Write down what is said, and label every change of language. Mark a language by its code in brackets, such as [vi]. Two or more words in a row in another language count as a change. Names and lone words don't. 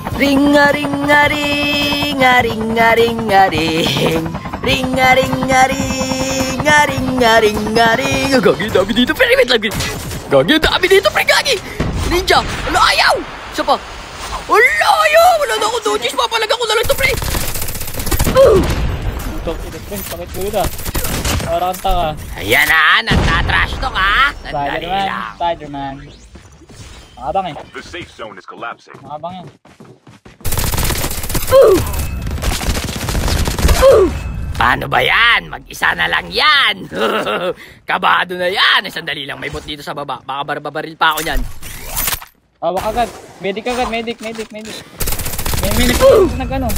[tl] Ring-a-ring-a-ring-a-ring-a-ring-a-ring. Ring-a-ring-a-ring-a-ring-a-ring-a-ring. Gagi, dami dito, pre. Wait lang. Gagi, dami dito, pre. Gagi. Ninja. Ano, ayaw. Isa pa. Wala, ayaw. Wala na akong dodges. Papalaga ko na lang ito, pre. Ito, pre. Pakit mo yun ah. Parang ka. Ayan na. Nagtatrash to ka. Sandali lang. Spider-Man. Nakabang eh. [en] The safe zone is collapsing. [tl] Nakabang yan. Paano ba yan? Mag-isa na lang yan. Kabado na yan. Sandali lang. May bot dito sa baba. Baka barbaril pa ako yan. Hawak agad. Medic agad. Medic. May medic na gano'n.